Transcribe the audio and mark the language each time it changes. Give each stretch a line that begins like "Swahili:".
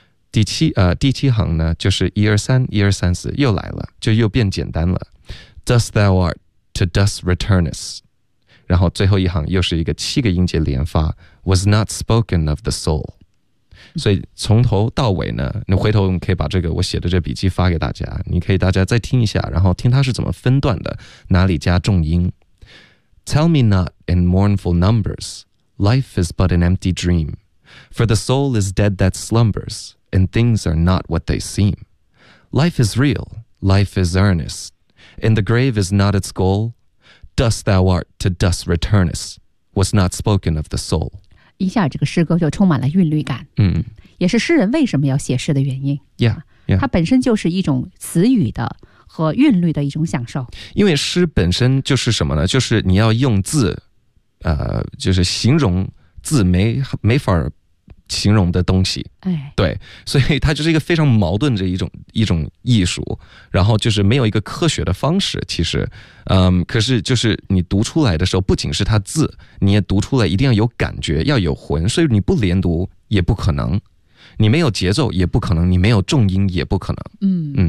Chinese: 第七行呢就是一二三一二三四又来了，就又变简单了，
English: Dust thou art, to dust returnest。
Chinese: 然后最后一行又是一个七个音节连发，
English: was not spoken of the soul。
Chinese: 所以从头到尾呢，你回头可以把这个我写的这笔记发给大家，你可以大家再听一下，然后听它是怎么分段的，哪里加重音。
English: Tell me not in mournful numbers, life is but an empty dream, for the soul is dead that slumbers, and things are not what they seem. Life is real, life is earnest, and the grave is not its goalDust thou art, to dust returnest, was not spoken of the soul.
Chinese: 一下这个诗歌就充满了韵律感，也是诗人为什么要写诗的原因。
English: Yeah, yeah.
Chinese: 它本身就是一种词语的和韵律的一种享受。因为诗本身就是什么呢？就是你要用字，就是形容字没法形容的东西，对，所以它就是一个非常矛盾的一种艺术，然后就是没有一个科学的方式，其实，可是就是你读出来的时候，不仅是它字，你也读出来一定要有感觉，要有魂，所以你不连读也不可能，你没有节奏也不可能，你没有重音也不可能。